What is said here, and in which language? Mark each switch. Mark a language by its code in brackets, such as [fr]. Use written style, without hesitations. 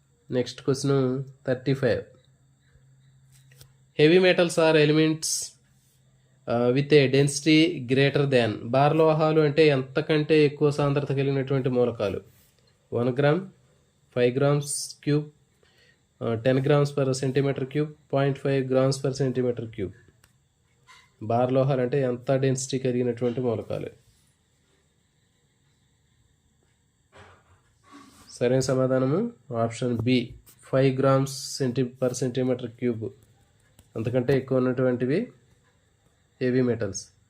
[en] Next question 35. Heavy metals are elements with a density greater than. [te] భారలోహాలు అంటే ఎంతకంటే ఎక్కువ సాంద్రత కలిగినటువంటి మూలకాలు? [en] 1 gram, 5 grams cube, 10 grams per centimeter cube, 0.5 grams per centimeter cube. [te] భారలోహాలు అంటే ఎంత డెన్సిటీ కలిగినటువంటి మూలకాలు? సరైన సమాధానము option B 5 grams per centimeter cube. అంతకంటే ఎక్కువ ఉన్నటువంటివి హెవీ మెటల్స్.